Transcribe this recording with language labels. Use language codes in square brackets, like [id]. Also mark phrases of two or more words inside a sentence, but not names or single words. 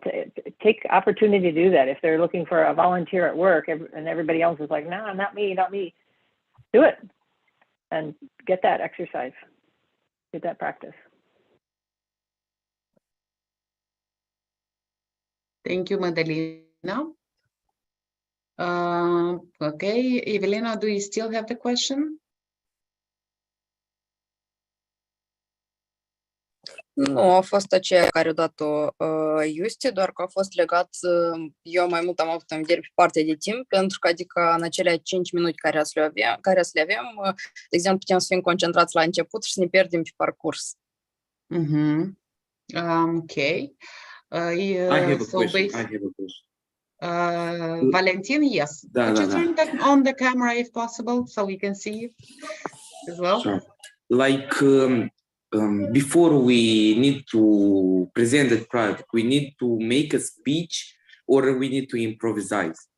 [en] To take opportunity to do that. If they're looking for a volunteer at work and everybody else is like, no, not me, do it and get that exercise, get that practice. Thank you, Madalena. Okay, Evelina, do you still have the question? [ro] Nu, a fost aceea care a dat-o Iusti, doar că a fost legat, eu mai mult am avut în vedere pe partea de timp, pentru că adică în acelea 5 minute care să le avem, de exemplu, putem să fim concentrați la început și să ne pierdem pe parcurs. [en] Okay. I have a question. Valentin, yes. Could you turn on the camera if possible so we can see you as well? Sure. Like before we need to present the product, we need to make a speech or we need to improvise?